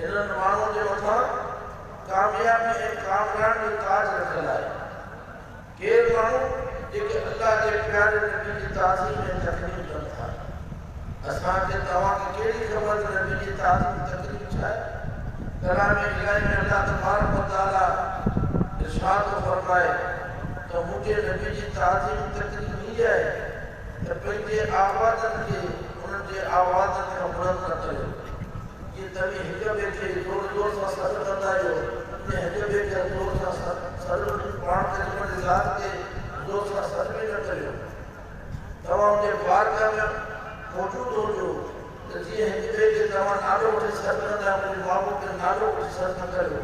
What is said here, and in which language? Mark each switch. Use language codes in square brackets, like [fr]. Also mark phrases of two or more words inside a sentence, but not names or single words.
[sd] इन्हनि माण्हुनि जे मथां कामयाबी ऐं कामयाबी जो ताज रखियलु आहे। केर माण्हू जेके अल्लाह जे प्यारे नबी जी ताज़ीम ऐं तकरीम कनि था। असांखे तव्हांखे कहिड़ी ख़बर त नबी जी ताज़ीम तकरीम छा आहे? कलाम इलाही में अल्लाह [ar] تبارك وتعالى [sd] इरशाद फरमाए तो मुझे नबी जी ताज़ीम तकरीम हीअ आहे त पंहिंजे आवाज़नि खे उन्हनि जे आवाज़नि खां बुलंद न करियो। जीअं तव्हां हिक ॿिए खे ज़ोर ज़ोर सां सॾु कंदा आहियो तीअं हिक ॿिए खे ज़ोर सां सॾु पाण करीम जी ज़ात खे ज़ोर सां सॾु बि न करियो। तव्हां उनजे बारगाह में मौजूदु हुजो त जीअं हिक ॿिए खे तव्हां नालो वठी सॾु कंदा आहियो उनजे महबूब खे नालो वठी सॾु न करियो।